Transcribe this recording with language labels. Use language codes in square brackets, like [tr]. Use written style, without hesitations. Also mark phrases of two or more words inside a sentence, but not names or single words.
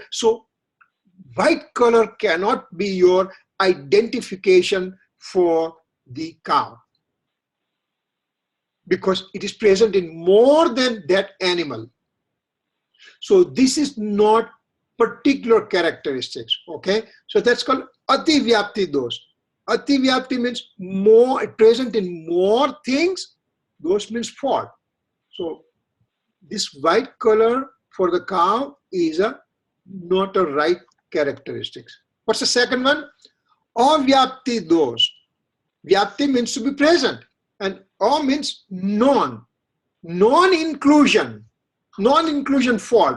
[en] So white color cannot be your identification for the cow, because it is present in more than that animal. So this is not particular characteristics. Okay, so that's called [sa] ati vyapti dosh. Ati vyapti [en] means more, present in more things. Dosh means fault. So this white color for the cow is not a right characteristics. What's the second one? [sa] Avyapti dosh. [en] Vyapti means to be present, and A means non-inclusion fault.